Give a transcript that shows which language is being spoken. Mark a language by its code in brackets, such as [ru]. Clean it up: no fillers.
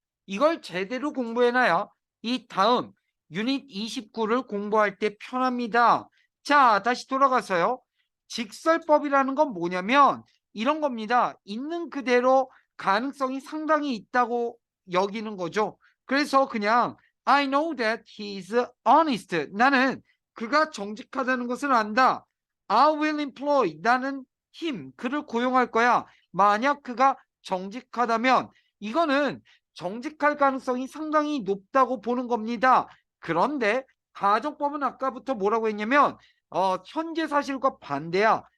[ko] 이걸 제대로 공부해놔야 이 다음 유닛 29를 공부할 때 편합니다. 자, 다시 돌아가서요. 직설법이라는 건 뭐냐면 이런 겁니다. 있는 그대로 가능성이 상당히 있다고 여기는 거죠. 그래서 그냥 [en] I know that he is honest. [ko] 나는 그가 정직하다는 것을 안다. [en] I will employ. [ko] 나는 그를 고용할 거야. 만약 그가 정직하다면 이거는 정직할 가능성이 상당히 높다고 보는 겁니다. 그런데 가정법은 아까부터 뭐라고 했냐면 현재 사실과 반대야.